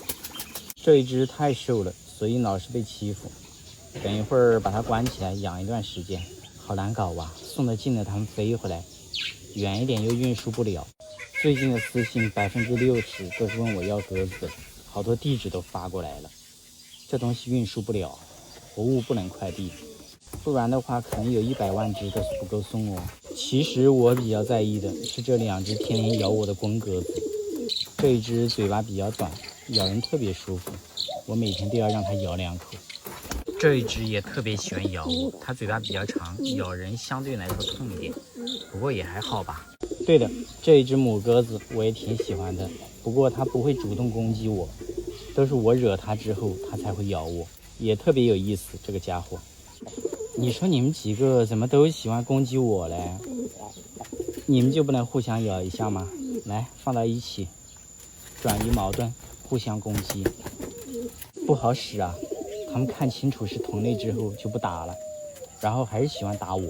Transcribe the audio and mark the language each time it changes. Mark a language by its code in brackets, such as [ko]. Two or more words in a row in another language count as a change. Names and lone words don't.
[zh] 這一只太瘦了，所以老是被欺負。等一會兒把它關起來養一段時間，好難搞啊！送得近的它們飛回來，遠一點又運輸不了。最近的私信60%都是問我要鴿子的，好多地址都發過來了。這東西運輸不了，活物不能快遞，不然的話可能有100萬只都是不夠送哦。其實我比較在意的是這2只天天咬我的公鴿子，這一只嘴巴比較短，咬人特別舒服，我每天都要讓它咬2口。這一只也特別喜歡咬我，它嘴巴比較長，咬人相對來说痛一點，不過也還好吧。對的，這一只母鴿子我也挺喜歡的，不過它不會主動攻擊我，都是我惹它之後它才會咬我，也特別有意思。這個家伙，你說你們幾個怎麼都喜歡攻擊我嘞？你們就不能互相咬一下嗎？來，放到一起，轉移矛盾，互相攻擊，不好使啊。他們看清楚是同類之後就不打了，然後還是喜歡打我。